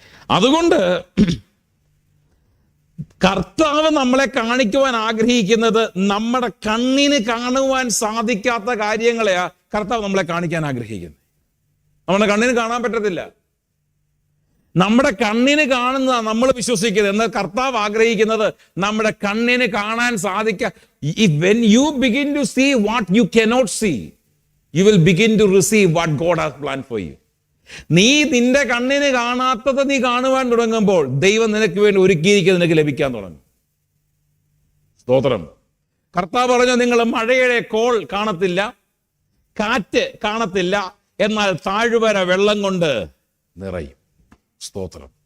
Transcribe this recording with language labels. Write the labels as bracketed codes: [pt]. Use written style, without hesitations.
[ml] അതുകൊണ്ട് കർത്താവ് നമ്മളെ കാണിക്കുവാൻ ആഗ്രഹിക്കുന്നത് നമ്മുടെ കണ്ണിന് കാണുവാൻ സാധിക്കാത്ത കാര്യങ്ങളെയാ കർത്താവ് നമ്മളെ കാണിക്കാൻ ആഗ്രഹിക്കുന്നത്. നമ്മുടെ കണ്ണിന് കാണാൻ പറ്റത്തില്ല. നമ്മുടെ കണ്ണിന് കാണുന്നതാണ് നമ്മൾ വിശ്വസിക്കുന്നത്. എന്നാൽ കർത്താവ് ആഗ്രഹിക്കുന്നത് നമ്മുടെ കണ്ണിന് കാണാൻ [en] when you begin to see what you cannot see, you will begin to receive what God has planned for you. [ml] നിന്റെ കണ്ണിന് കാണാത്തത് നീ കാണുവാൻ തുടങ്ങുമ്പോൾ ദൈവം നിനക്ക് വേണ്ടി ഒരുക്കിയിരിക്കുന്നത് നിനക്ക് ലഭിക്കാൻ തുടങ്ങും. സ്തോത്രം. കർത്താവ് പറഞ്ഞു, നിങ്ങൾ മഴയുടെ കോൾ കാണത്തില്ല, കാറ്റ് കാണത്തില്ല, എന്നാൽ താഴ്വര വെള്ളം കൊണ്ട് നിറയും. സ്തോത്രം.